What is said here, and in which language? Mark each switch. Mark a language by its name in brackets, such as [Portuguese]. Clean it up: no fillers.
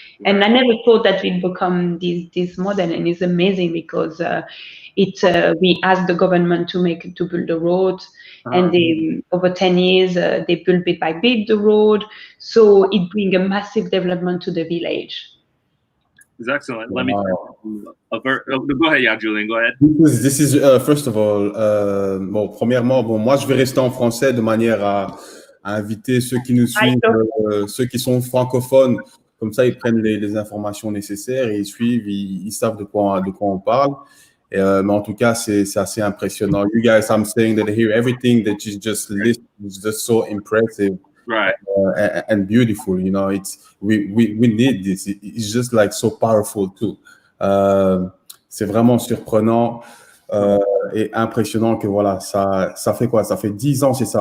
[English] And I never thought that we'd become this model, and it's amazing because we asked the government to build the road, and they over 10 years they built bit by bit the road, so it brings a massive development to the village. It's excellent. Let me go ahead, yeah, Julien, go ahead. This is first of all, [French] premièrement, moi je vais rester en français de manière à inviter ceux qui nous suivent, ceux qui sont francophones. Comme ça, ils prennent les informations nécessaires et ils suivent, ils savent de quoi on parle. Mais en tout cas, c'est assez impressionnant. [English] You guys, I'm saying that I hear everything that you just list is just so impressive, right? And beautiful. You know, we need this. It's just like so powerful too. [French] C'est vraiment surprenant et impressionnant que voilà, ça fait quoi? Ça fait 10 ans, c'est ça?